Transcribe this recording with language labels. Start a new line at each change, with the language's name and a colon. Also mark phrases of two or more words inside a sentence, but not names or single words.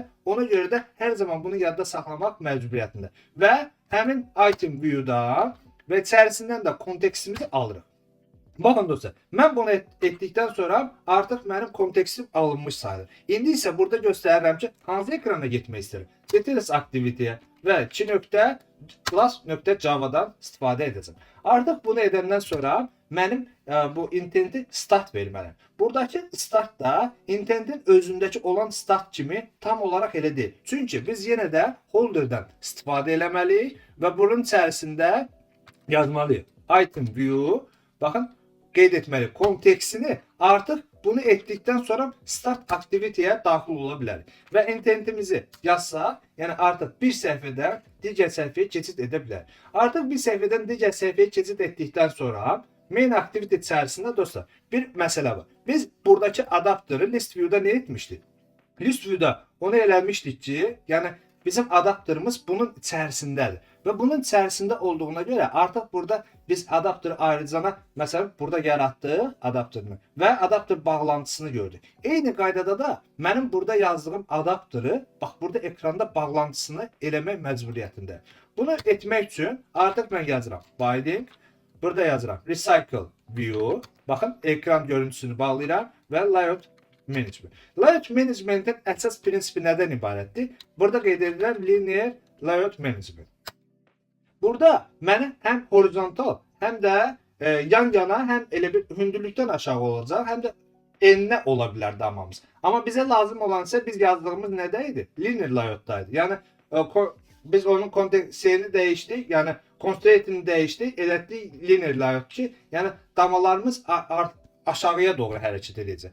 Azerbaijani: Ona görə də hər zaman bunu yadda saxlamaq məcburiyyətində. Və həmin
English: item view-
Azerbaijani: da və içərisindən də kontekstimizi alırıq. Baxın dostlar, mən bunu etdikdən sonra artıq mənim kontekstim alınmış sayılır. İndi isə burada göstərirəm ki, hansı ekrana getmək istəyirəm.
English: Details activity-
Azerbaijani: yə və 2.class.java-dan istifadə edəcəm. Artıq bunu edəndən sonra mənim bu intenti start verməliyim. Buradakı start da intentin özündəki olan start kimi tam olaraq elə deyil. Çünki biz yenə də holderdən istifadə eləməliyik və bunun içərisində yazmalıyıq.
English: Item view,
Azerbaijani: baxın, qeyd etməli kontekstini artıq bunu etdikdən sonra
English: start activity-
Azerbaijani: yə daxil ola bilərik. Və intentimizi yazsaq, yəni artıq bir səhifədən digər səhifəyə keçid edə bilərik. Artıq bir səhifədən digər səhifəyə keçid etdikdən sonra
English: main activity
Azerbaijani: içərisində dostlar bir məsələ var. Biz buradakı adapteri
English: list view-
Azerbaijani: da nə etmişdik?
English: List view-
Azerbaijani: da onu eləmişdik ki, yəni bizim adapterimiz bunun içərisindədir.
Turkish: ve bunun içerisinde olduğuna göre artık burada biz adaptörü ayıracağına mesela burada yarattığı adaptörünü ve adaptör bağlantısını gördük.
Azerbaijani: Eyni qaydada da
Turkish: benim burada yazdığım adaptörü bak burada ekranda
Azerbaijani: bağlantısını eləmək məcburiyyətində. Bunu etmək üçün artıq mən yazıram. Binding. Burada yazıram.
English: Recycle view.
Turkish: Bakın ekran görüntüsünü
Azerbaijani: bağlayıram ve
English: layout management. Layout management'in
Azerbaijani: əsas prinsipi nədən ibarətdir? Burada qeyd edirəm
English: linear layout management.
Azerbaijani: Burada mənə həm horizontal, həm də yan-yana, həm elə bir hündürlükdən aşağı olacaq, həm də enine ola bilər damamız. Amma bizə lazım olan isə biz yazdığımız nədə idi?
English: Linear layout'daydı.
Azerbaijani: Yəni biz onun kontekstini değiştik, yəni constraint'ini değiştik, elətdik
English: linear layout
Azerbaijani: ki, yəni damalarımız aşağıya doğru hərəkət edəcək.